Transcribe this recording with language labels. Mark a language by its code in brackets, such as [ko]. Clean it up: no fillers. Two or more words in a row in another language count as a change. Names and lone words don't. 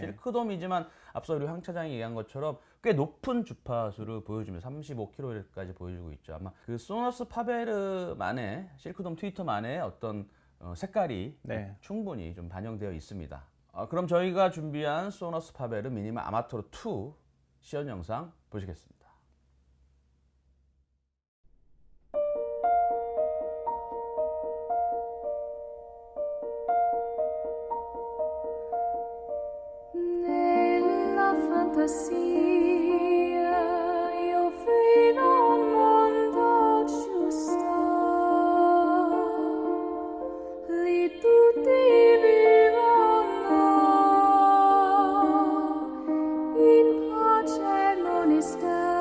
[ko] 실크돔이지만 앞서 우리 황 차장이 얘기한 것처럼 꽤 높은 주파수를 보여주면서 35kHz까지 보여주고 있죠. 아마 그 소너스 파베르만의 실크돔 트위터만의 어떤 색깔이 네. 충분히 좀 반영되어 있습니다. 그럼 저희가 준비한 소너스 파베르 미니마 아마토르 2 시연 영상 보시겠습니다. [it] Nella fantasia io vedo un mondo giusto, lì tutti vivono in pace e onestà.